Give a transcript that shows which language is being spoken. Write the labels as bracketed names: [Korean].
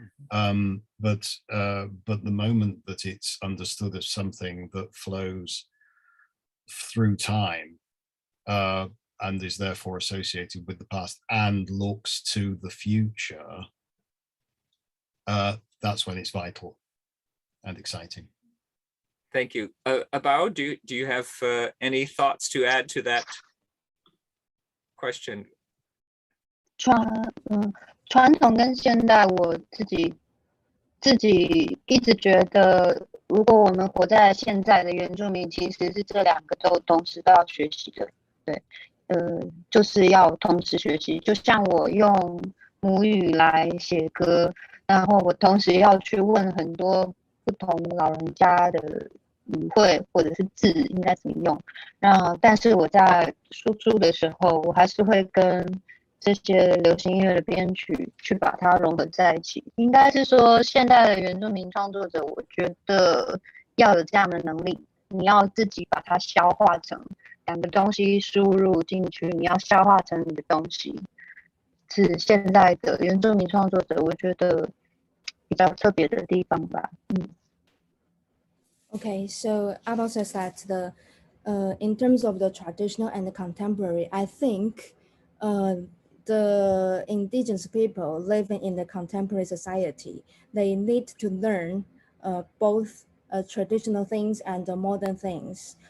[English] But the moment that it's understood as something that flows through time and is therefore associated with the past and looks to the future, that's when it's vital and exciting. Thank you. Abao, do you have any thoughts to add to that question? [Chinese] 传统跟现代，我自己一直觉得，如果我们活在现在的原住民，其实是这两个都同时都要学习的。对，就是要同时学习。就像我用母语来写歌，然后我同时要去问很多不同老人家的语汇或者是字应该怎么用。但是我在输出的时候，我还是会跟这些流行音乐的编曲去把它融合在一起。应该是说，现代的原住民创作者，我觉得要有这样的能力，你要自己把它消化成两个东西输入进去，你要消化成你的东西，是现在的原住民创作者我觉得比较特别的地方吧。 [English] Okay, so Abel says that in terms of the traditional and the contemporary, I think the indigenous people living in the contemporary society, they need to learn both traditional things and modern things.